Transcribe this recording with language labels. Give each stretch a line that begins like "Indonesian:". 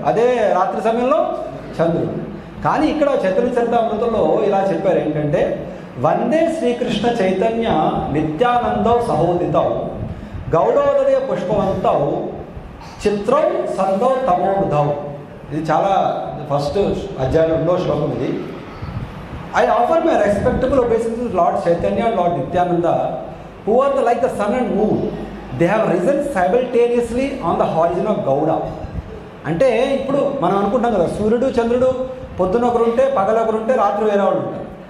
Telugu: అదే రాత్రి సమయంలో చంద్రుడు. కానీ ఇక్కడ చైతన్య చరితామృతంలో ఇలా చెప్పారు ఏంటంటే,
Sanskrit: వందే శ్రీకృష్ణ చైతన్య నిత్యానందౌ సహోదితౌ గౌడోదయ పుష్పవంతౌ చిత్రం సందౌ తమోబుధౌ.
Telugu: ఇది చాలా ఫస్ట్ అధ్యాయం 2వ శ్లోకం ఇది.
English: I offer my respectable obeisance to Lord Chaitanya and Lord Nityananda, who are like the sun and moon. They have risen simultaneously on the horizon of Gauda.
Telugu: అంటే ఇప్పుడు మనం అనుకుంటాం కదా, సూర్యుడు చంద్రుడు పొద్దున ఒకరు ఉంటే పగలు ఒకరు ఉంటే రాత్రి వేరే వాళ్ళు ఉంటారు.